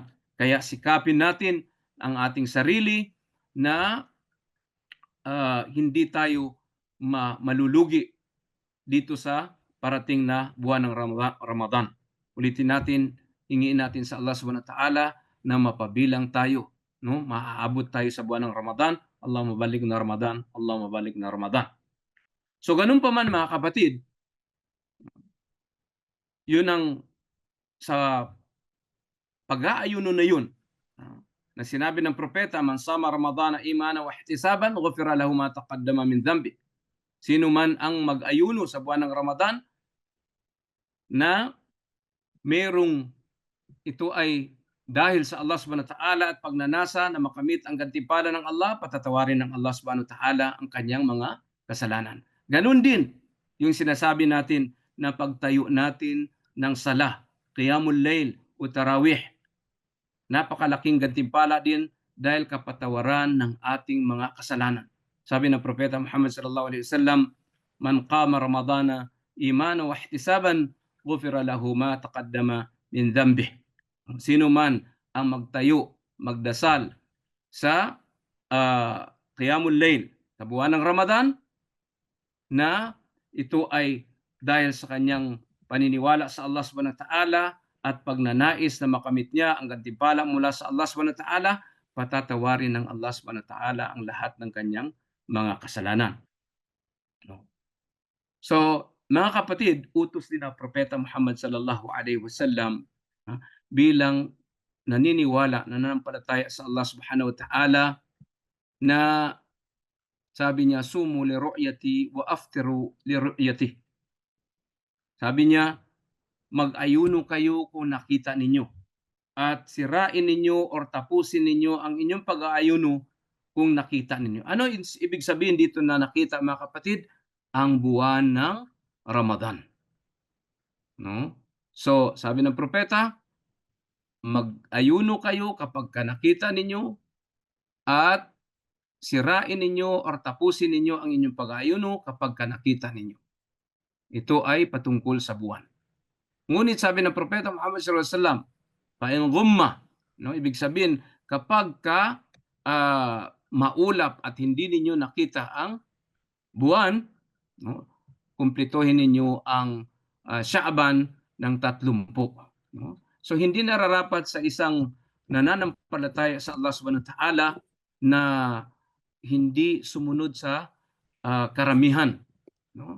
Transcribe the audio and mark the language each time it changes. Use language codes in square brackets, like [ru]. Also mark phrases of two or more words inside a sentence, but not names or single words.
[tl] Kaya sikapin natin ang ating sarili na hindi tayo malulugi dito sa parating na buwan ng Ramadan. Ulitin natin, hingiin natin sa Allah [ar] سبحانه وتعالى [tl] na mapabilang tayo, no? Maaabot tayo sa buwan ng Ramadan. [ar] اللهم بلغنا رمضان، اللهم بلغنا رمضان. [tl] So ganun pa man mga kapatid, yun ang sa pag-aayuno na yun, na sinabi ng propeta, [ar] "من صام رمضان إيمانا واحتسابا غفر له ما تقدم من ذنبه." [tl] Sino man ang mag-ayuno sa buwan ng Ramadan na merong ito ay dahil sa Allah [ar] سبحانه وتعالى [tl] at pagnanasa na makamit ang gantimpala ng Allah, patatawarin ng Allah [ar] سبحانه وتعالى [tl] ang kanyang mga kasalanan. Ganun din yung sinasabi natin na pagtayo natin ng salah, [ar] قيام الليل [tl] o tarawih. Napakalaking gantimpala din dahil kapatawaran ng ating mga kasalanan. Sabi ng Propeta Muhammad [ar] صلى الله عليه وسلم, "من قام رمضان إيمانا واحتسابا غفر له ما تقدم من ذنبه." [tl] Sino man ang magtayo, magdasal sa [ar] قيام الليل [tl] sa buwan ng Ramadan na ito ay dahil sa kanyang paniniwala sa Allah [ar] سبحانه وتعالى [tl] at pagnanais na makamit niya ang gantimpala mula sa Allah [ar] سبحانه وتعالى, [tl] patatawarin ng Allah [ar] سبحانه وتعالى [tl] ang lahat ng kanyang mga kasalanan. So, mga kapatid, utos din ng Propeta Muhammad [ar] صلى الله عليه وسلم [tl] bilang naniniwala, nananampalataya sa Allah [ar] سبحانه وتعالى [tl] na sabi niya, [ar] "صوموا لرؤيته وأفطروا لرؤيته." [tl] Sabi niya, mag-ayuno kayo kung nakita ninyo at sirain ninyo or tapusin ninyo ang inyong pag-aayuno kung nakita ninyo. Ano ibig sabihin dito na nakita, mga kapatid? Ang buwan ng Ramadan. No? So, sabi ng propeta, mag-ayuno kayo kapag nakita ninyo at sirain ninyo or tapusin ninyo ang inyong pag-aayuno kapag nakita ninyo. Ito ay patungkol sa buwan. Ngunit sabi ng Propeta Muhammad [ar] صلى الله عليه وسلم, "فإن غم," [tl] no, ibig sabihin kapag maulap at hindi ninyo nakita ang buwan, no, kumplituhin ninyo ang Sha'ban ng 30. No? So hindi nararapat sa isang nananampalataya sa Allah [ar] سبحانه وتعالى [tl] na hindi sumunod sa karamihan. No?